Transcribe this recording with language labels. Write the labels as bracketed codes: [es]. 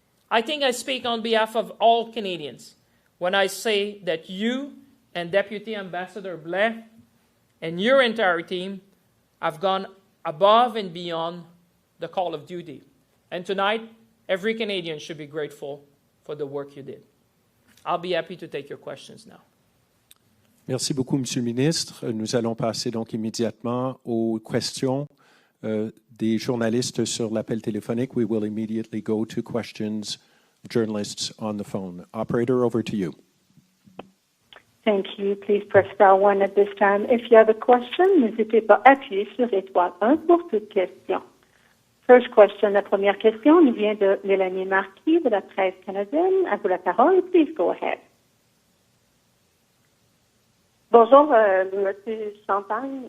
[en] I think I speak on behalf of all Canadians when I say that you and Deputy Ambassador Blais and your entire team have gone above and beyond the call of duty. And tonight, every Canadian should be grateful for the work you did. I'll be happy to take your questions now. [fr] Merci beaucoup, Monsieur le Ministre. Nous allons passer donc immédiatement aux questions des journalistes sur l'appel téléphonique. [en] We will immediately go to questions of journalists on the phone. Operator, over to you. Thank you. Please press star 1 at this time. If you have a question, [fr] n'hésitez pas à appuyer sur étoile 1 pour toute question. [en] First question, [fr] la première question nous vient de Mélanie Marquis de la presse canadienne. À vous la parole. [en] Please go ahead. [fr] Bonjour, Monsieur Champagne.